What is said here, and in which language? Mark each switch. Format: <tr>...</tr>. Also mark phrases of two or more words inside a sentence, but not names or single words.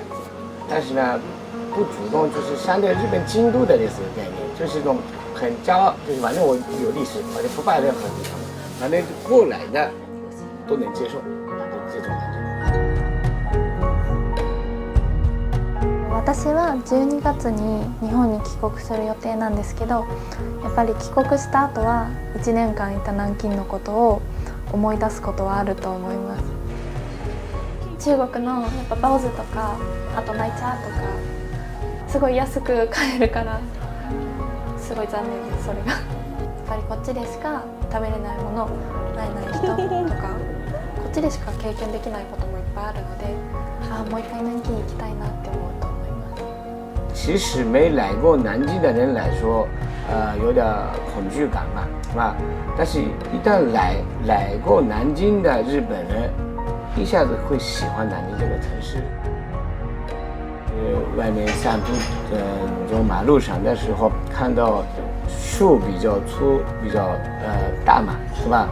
<zh>但是呢，不主动，就是相对日本京都的类似的概念，就是一种很骄傲，就是反正我有历史，反正不败任何地方，反正过来的都能接受，这种感觉。</zh> <ja>私は12月に日本に帰国する予定なんですけど、やっぱり帰国した後は1年間いた南京のことを思い出すことはあると思います。中国のやっぱ包子とかあと奶茶とかすごい安く買えるからすごい残念です。それがやっぱりこっちでしか食べれないものない人とかこっちでしか経験できないこともいっぱいあるのでもう一回南京に行きたいなって思うと思います。</ja> <zh>其实没来过南京的人来说有点恐惧感嘛，是吧？但是一旦来过南京的日本人一下子会喜欢南京这个城市。外面散步，走马路上的时候看到树比较粗、比较大嘛，是吧？</zh>